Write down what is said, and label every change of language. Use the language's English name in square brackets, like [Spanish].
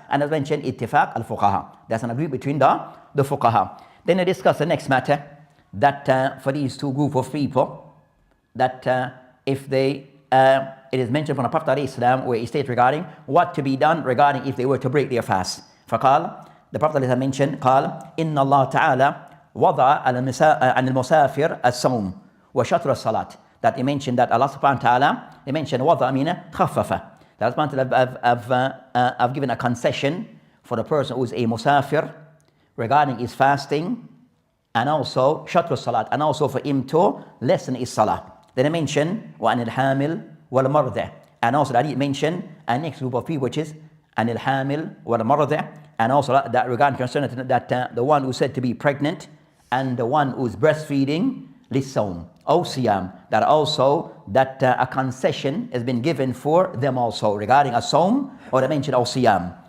[English] And as mentioned, ittifaq al-fuqaha. That's an agreement between the fuqaha. Then they discuss the next matter, that for these two group of people, that if they, it is mentioned from the Prophet ﷺ where he states regarding what to be done regarding if they were to break their fast. [Arabic] فقال, [English] the Prophet ﷺ mentioned, [Arabic] قال إن الله تعالى وضع عن المسافر الصوم وشطر الصلاة. [English] That he mentioned that Allah subhanahu wa ta'ala, he mentioned وضع meaning خفف. That Allah subhanahu wa ta'ala have given a concession for the person who is a musafir regarding his fasting, and also [Arabic] شطر الصلاة, [English] and also for him to lessen his salah. Then he mentioned [Arabic] وعن الحامل والمرضع, [English] and also that he mentioned a next group of people, which is [Arabic] عن الحامل والمرضع, [English] and also that regarding concerning that the one who said to be pregnant and the one who is breastfeeding, [Arabic] للصوم أو صيام, [English] that also that a concession has been given for them also regarding a صوم, or they mentioned [Arabic] أو صيام.